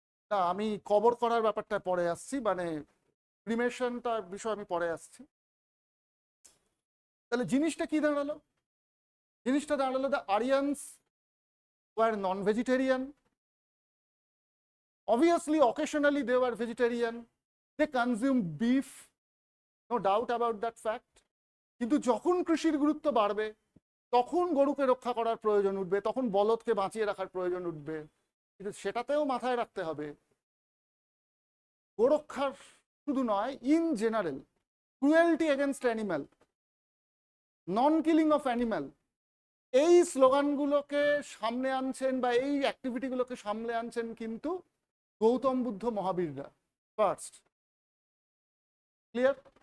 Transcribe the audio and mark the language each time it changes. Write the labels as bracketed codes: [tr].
[bn] না, আমি কবর করার ব্যাপারটা পরে আসছি, মানে ক্রিমেশনটার বিষয় আমি পরে আসছি। তাহলে জিনিসটা কি দাঁড়ালো? জিনিসটা দাঁড়ালো [en] The Aryans were non vegetarian. Obviously, occasionally they were vegetarian. They consumed beef. No doubt about that fact. [bn] কিন্তু যখন কৃষির গুরুত্ব বাড়বে, তখন গরুকে রক্ষা করার প্রয়োজন উঠবে, তখন বলদকে বাঁচিয়ে রাখার প্রয়োজন উঠবে। কিন্তু সেটাতেও মাথায় রাখতে হবে, গোরক্ষার শুধু নয়, [en] in general cruelty against animal, non killing of animal, [bn] এই স্লোগানগুলোকে সামনে আনছেন বা এই অ্যাক্টিভিটিগুলোকে সামনে আনছেন কিন্তু গৌতম বুদ্ধ মহাবীররা ফার্স্ট। ক্লিয়ার?